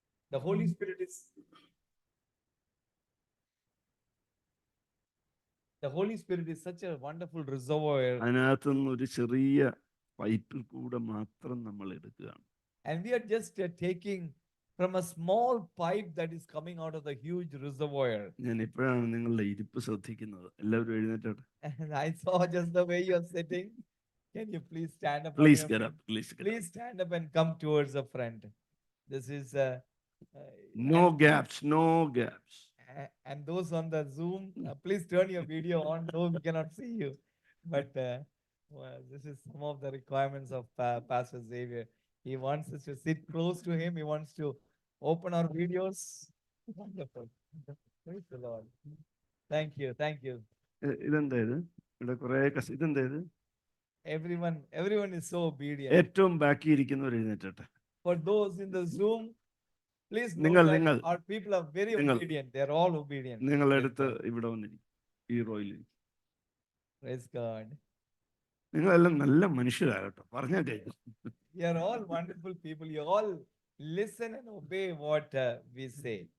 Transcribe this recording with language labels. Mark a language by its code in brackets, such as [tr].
[en] The Holy Spirit is the Holy Spirit is such a wonderful reservoir, [ml] അതിനകത്തുനിന്ന് ഒരു ചെറിയ പൈപ്പിൽ കൂടെ മാത്രം നമ്മൾ എടുക്കുകയാണ്. [en] and we are just taking from a small pipe that is coming out of the huge reservoir. [ml] ഞാൻ ഇപ്പോഴാണ് നിങ്ങളുടെ ഇരിപ്പ് ശ്രദ്ധിക്കുന്നത്. എല്ലാവരും എഴുന്നേറ്റോട്ടെ. [en] And I saw just the way you're sitting. Can you please stand up? Please get up. Please get up. Please stand up and come towards the front. This is No and, gaps, no gaps. and those on the Zoom, please turn your video on, though we cannot see you. But well, this is some of the requirements of Pastor Xavier. He wants us to sit close to him. He wants to open our videos. Wonderful. Praise the Lord. Thank you. Thank you. [ml] ഇതെന്താ ഇത്? ഇവിടെ കുറെ ഇതെന്താ ഇത്? [en] Everyone is so obedient. [ml] ഏറ്റവും ബാക്കി ഇരിക്കുന്നവർ എഴുന്നേറ്റട്ടെ. [en] For those in the Zoom, please know that our people are very obedient. They are all obedient. [ml] നിങ്ങൾ എടുത്ത് ഇവിടെ വന്നിരിക്കും, ഈ റോയിൽ. [en] Praise God. [ml] നിങ്ങളെല്ലാം നല്ല മനുഷ്യരാകട്ടോ, പറഞ്ഞാൽ കേൾക്കും. [en] You are all wonderful people. You all listen and obey what we say.